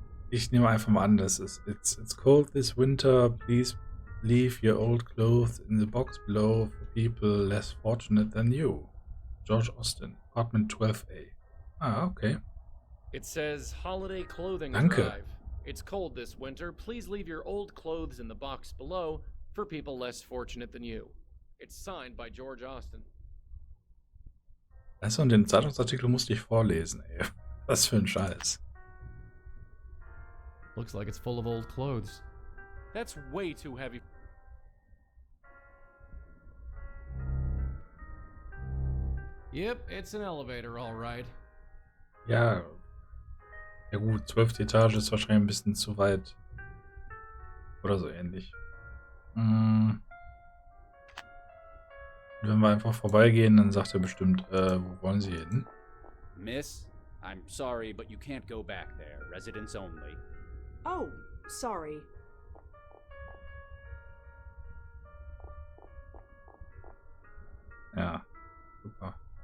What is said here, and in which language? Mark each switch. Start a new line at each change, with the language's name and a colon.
German: Ich nehme einfach mal an, das ist
English: It's cold this winter. Please leave your old clothes in the box below for people less fortunate than you. George Austin, Apartment 12A. Ah, okay. It says Holiday Clothing
German: Danke.
English: Drive. It's cold this winter. Please leave your old clothes in the box below for people less fortunate than you. It's signed by George Austin.
German: Weißt du, und den Zeitungsartikel musste ich vorlesen, ey. Was für ein Scheiß.
English: Looks like it's full of old clothes. That's way too heavy. Yep, it's an elevator, all right.
German: Ja. Ja gut, 12. Etage ist wahrscheinlich ein bisschen zu weit. Oder so ähnlich. Wenn wir einfach vorbeigehen, dann sagt er bestimmt, wo wollen Sie hin?
English: Miss, I'm sorry, but you can't go back there. Residents only. Oh, sorry.
German: Ja, super.